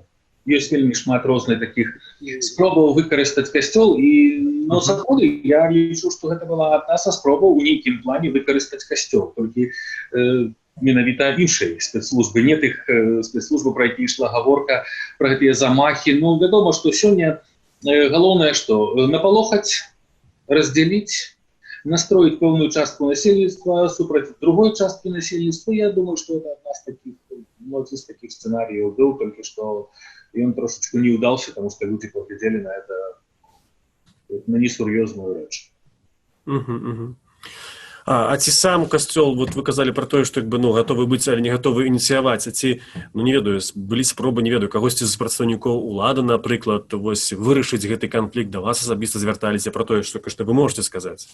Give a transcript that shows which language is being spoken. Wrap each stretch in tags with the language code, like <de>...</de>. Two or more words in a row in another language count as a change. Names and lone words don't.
<be>Ёсць вельмі шмат розных такіх спробаў выкарыстаць касцёл, і сапраўды я лічу, што гэта была адна са спробаў у нейкім плане выкарыстаць касцёл. Толькі менавіта іншай спецслужбы, не тых спецслужбаў, пра які ішла гаворка, пра гэтыя замахі. Вядома, што сёння галоўнае, што напалохаць</be> <ru>разделить, настроить полную частку насельства супротив другой части</ru> <be>насельства.</be> <ru>Я думаю, что это один из таких сценариев был, только что и он трошечку не удался, потому что люди поглядели на это,</ru> <be>на несур'ёзную рэч. А ці сам касцёл, вот вы казалі пра тое, што гатовы быць, але не гатовы ініцыяваць, а ці, не ведаю, былі спробы, не ведаю, кагосьці з прадстаўнікоў улады, напрыклад, вось вырашыць гэты канфлікт, да вас асабіста звярталіся пра тое, што вы можете сказаць?</be>